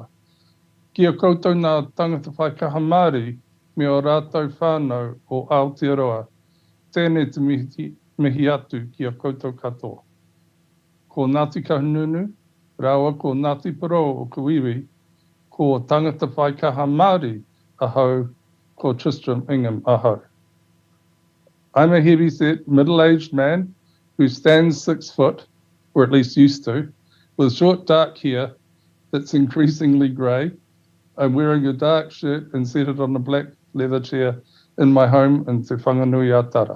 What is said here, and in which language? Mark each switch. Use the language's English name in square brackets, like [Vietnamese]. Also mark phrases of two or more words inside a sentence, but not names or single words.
[Māori] Kia koutou ngā tangata whai kaha Māori me o rātou whānau o Aotearoa. Tēnei te mihi atu kia koutou katoa. Ko Ngāti Kahununu, rāua ko Ngāti Paro o Kuiwi, ko tangata whai kaha Māori ahau, ko Tristram Ingham ahau. [English] I'm a heavy-set, middle-aged man who stands 6 foot, or at least used to, with short dark hair that's increasingly grey. I'm wearing a dark shirt and seated on a black leather chair in my home in Te Whanganui Atara.